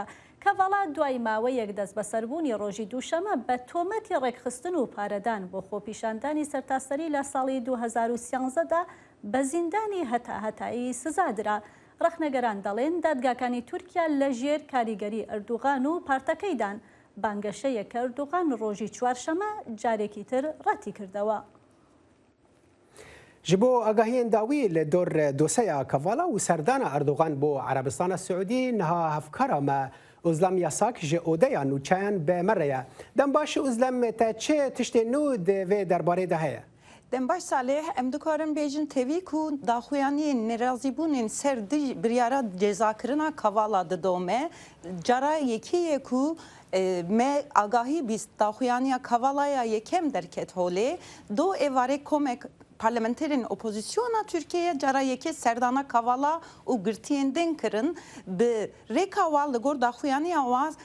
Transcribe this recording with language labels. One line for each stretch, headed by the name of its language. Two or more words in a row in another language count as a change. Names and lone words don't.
Central Kurdish: کەڤالا دوای ماوەیەک دەست بەسەربوونی ڕۆژی دووشەمە بە تۆمەتی ڕێکخستن و پارەدان بۆ خۆپیشاندانی سەرتاسەری لە ساڵی 2013دا بە زیندانی هەتاهەتایی سزادرا. ڕەخنەگەران دەڵێن دادگاکانی تورکیا لە ژێر کاریگەری ئەردوغان و پارتەکەیدان بانگەشەیە کە ئەردوغان ڕۆژی چوارشەمە جارێکی تر ڕەتی کردەوە.
Kurdish: ji bo agahiyên dawî li dor dosyeya Kevala û serdana Erdogan bo Erebistana Siûdî niha hevkara me Özlem Yasak ji odeya nûçeyan be me re ye. Dem baş Özlem te çi tiştên nû di vê derbarê de heye? Dembaş Salih em dikarin bêjin tevî ku daxuyaniyên nerazîbûnên ser biryara cezakirina Kevala didome cara yekî ku me agahî bîst daxuyaniya Kevalaya yekem derket holê do êvarê komek parlamenterên opozisyona Türkiye'ye cara yekê serdana Kevala û girtiyên din kirin bi rêka wa li gor daxuyaniya wa